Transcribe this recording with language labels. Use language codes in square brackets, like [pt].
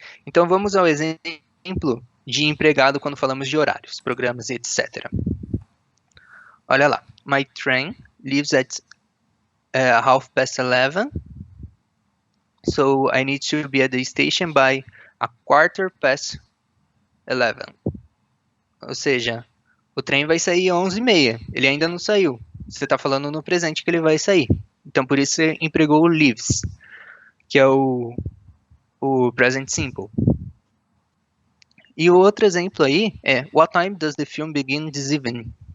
[pt] Então vamos ao exemplo de empregado quando falamos de horários, programas, etc. Olha lá. [en] My train leaves at 11:30, so I need to be at the station by 11:15. [pt] Ou seja, o trem vai sair às 11:30. Ele ainda não saiu. Você está falando no presente que ele vai sair. Então, por isso você empregou o leaves, que é o present simple. E o outro exemplo aí é [en] what time does the film begin this evening?